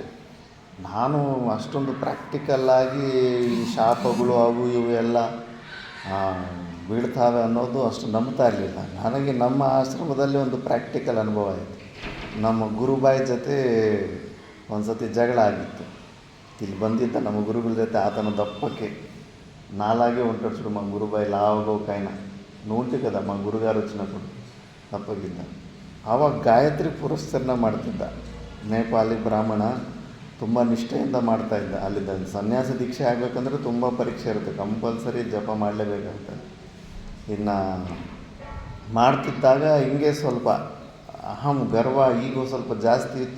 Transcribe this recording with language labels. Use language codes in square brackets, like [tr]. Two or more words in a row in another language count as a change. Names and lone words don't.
[kn] ನಾನು ಅಷ್ಟೊಂದು ಪ್ರಾಕ್ಟಿಕಲ್ಲಾಗಿ ಈ ಶಾಪಗಳು ಅವು ಇವು ಎಲ್ಲ ಬೀಳ್ತಾವೆ ಅನ್ನೋದು ಅಷ್ಟು ನಂಬ್ತಾ ಇರಲಿಲ್ಲ. ನನಗೆ ನಮ್ಮ ಆಶ್ರಮದಲ್ಲಿ ಒಂದು ಪ್ರಾಕ್ಟಿಕಲ್ ಅನುಭವ ಆಯಿತು. ನಮ್ಮ ಗುರುಬಾಯಿ ಜೊತೆ ಒಂದು ಸತಿ ಜಗಳ ಆಗಿತ್ತು. ಇಲ್ಲಿ ಬಂದಿದ್ದ ನಮ್ಮ ಗುರುಗಳ ಜೊತೆ ಆತನ ದಪ್ಪಕ್ಕೆ [te] నాలాగే ఉంటాడు చూడు మా గురుబాయి లావుగా ఒక ఆయన. నువ్వు ఉంటే కదా మా గురుగారు వచ్చినప్పుడు ತಪ್ಪಗಿದ್ದ. [kn] ಆವಾಗ ಗಾಯತ್ರಿ ಪುರಸ್ಕರಣ ಮಾಡ್ತಿದ್ದ. ನೇಪಾಳಿ ಬ್ರಾಹ್ಮಣ, ತುಂಬ ನಿಷ್ಠೆಯಿಂದ ಮಾಡ್ತಾಯಿದ್ದ. ಅಲ್ಲಿದ್ದ ಸನ್ಯಾಸ ದೀಕ್ಷೆ ಆಗಬೇಕಂದ್ರೆ ತುಂಬ ಪರೀಕ್ಷೆ ಇರುತ್ತೆ, ಕಂಪಲ್ಸರಿ ಜಪ ಮಾಡಲೇಬೇಕಂತ. ಇನ್ನು ಮಾಡ್ತಿದ್ದಾಗ ಹಿಂಗೆ ಸ್ವಲ್ಪ ಅಹಂ ಗರ್ವ ಈಗೋ ಸ್ವಲ್ಪ ಜಾಸ್ತಿ ಇತ್ತು.